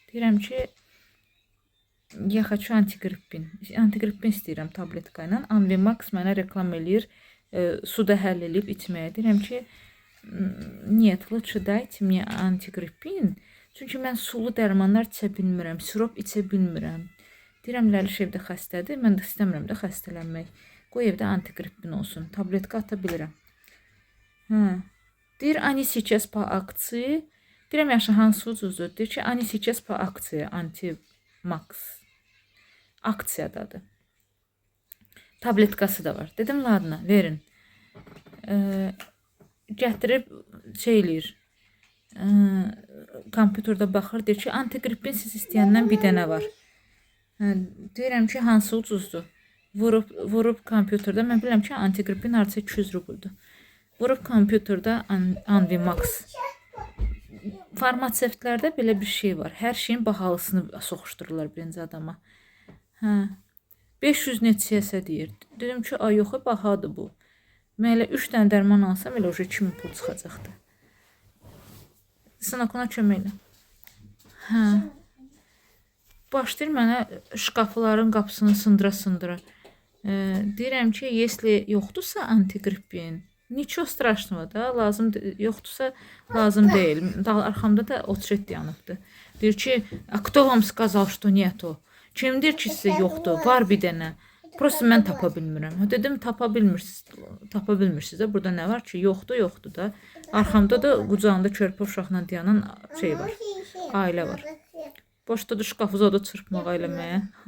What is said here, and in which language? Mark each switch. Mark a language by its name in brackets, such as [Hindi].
[Azerbaijani] Deyirəm ki, [Russian] я хочу антигриппин. [Azerbaijani] Antiqripin istəyirəm tabletka ilə. Anvi Max mənə reklam eləyir, suda həll edib içməyə. Deyirəm ki, [Russian] нет, лучше дайте мне антигриппин. [Azerbaijani] Çünki mən sulu dərmanlar içə bilmirəm, sirop içə bilmirəm. Deyirəm, Ləliş evdə xəstədir, mən də istəmirəm də xəstələnmək. Qoy evdə antiqripin olsun, tabletka ata bilirəm. Deyir, [Russian] они сейчас по акции. [Azerbaijani] Deyirəm, yaxşı, hansı ucuzdur? Deyir ki, [Russian] они сейчас по акции, anti-max. [Azerbaijani] Aksiyadadır. Tabletkası da var. Dedim, ladna, verin. Gətirib şey eləyir. Kompüterdə baxır, deyir ki, antiqripin siz istəyəndən bir dənə var. Deyirəm ki, hansı ucuzdur? Vurub kompüterdə, mən bilirəm ki, antiqripin artı 200 rubuldur. Vurub kompüterdə Anvi Max. Farmasevtlərdə belə bir şey var. Hər şeyin bahalısını soxuşdururlar birinci adama. 500 neçəyəsə deyir. Dedim ki, ay yox, bahadır bu. Mən elə 3 dənə dərman alsam, elə oca 2000 pul çıxacaqdı. Sınaq ona kömək elə. Başlayır mənə şkafların qapısını sındıra-sındıra. Deyirəm ki, если yoxdursa antiqripin, [Russian] nичего страшного [Azerbaijani] da, lazım yoxdursa lazım deyil. Arxamda da otret yanıbdı. Deyir ki, [Russian] кто вам сказал, что нету? [Azerbaijani] Kim deyir ki, sizə yoxdur? Var bir dənə. Prosta mən tapa bilmirəm. Dedim, tapa bilmirsiniz də. Burada nə var ki, yoxdur da. Arxamda da qucağında körpə uşaqla dayanan şey var. Ailə var. Başladı şkafı zada çırpmağa eləməyə.